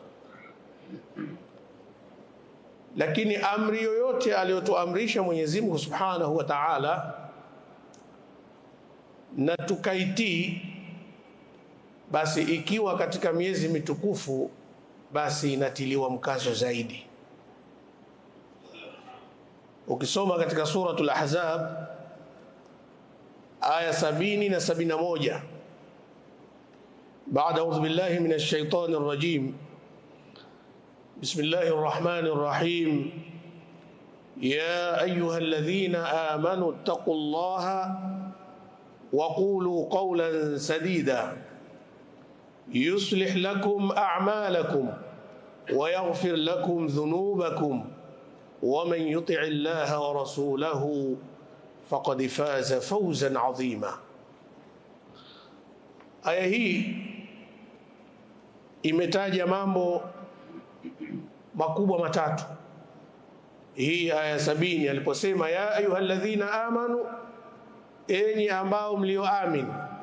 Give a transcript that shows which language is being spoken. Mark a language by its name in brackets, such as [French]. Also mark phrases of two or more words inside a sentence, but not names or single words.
[Swahili] Lakini amri yoyote aliyotuamrisha Mwenyezi Mungu [Arabic] سبحانه وتعالى [Swahili] na tukaitii, basi ikiwa katika miezi mitukufu, basi inatiliwa mkazo zaidi. Ukisoma katika suratul Ahzab aya 70 na 71, baada a'udhu [Arabic] بالله من الشيطان الرجيم، بسم الله الرحمن الرحيم، يا أيها الذين آمنوا اتقوا الله وقولوا قولا سديدا يصلح لكم أعمالكم ويغفر لكم ذنوبكم ومن يطع الله ورسوله فقد فاز فوزا عظيما. [Swahili] Aya hii imetaja mambo makubwa matatu. Hii aya 70 aliposema [Arabic] يا أيها الذين آمنوا, [Swahili] enyi ambao mlioamini.